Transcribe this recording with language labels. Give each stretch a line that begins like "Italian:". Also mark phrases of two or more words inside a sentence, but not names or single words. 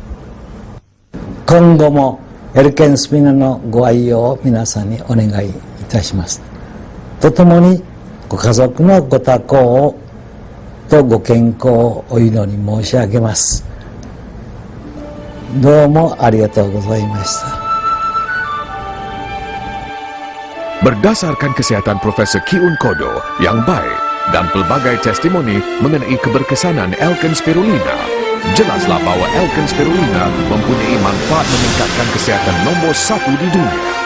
Japanese: 今後もエルケンスピナのご愛用を皆さんにお願いいたします。とともにご家族のご多幸とご健康をお祈り申し上げます。どうもありがとうございました。
Malay: Berdasarkan kesihatan Profesor Kiun Kodo yang baik dan pelbagai testimoni mengenai keberkesanan Alkene Spirulina, jelaslah bahawa Alkene Spirulina mempunyai manfaat meningkatkan kesihatan nombor 1 di dunia.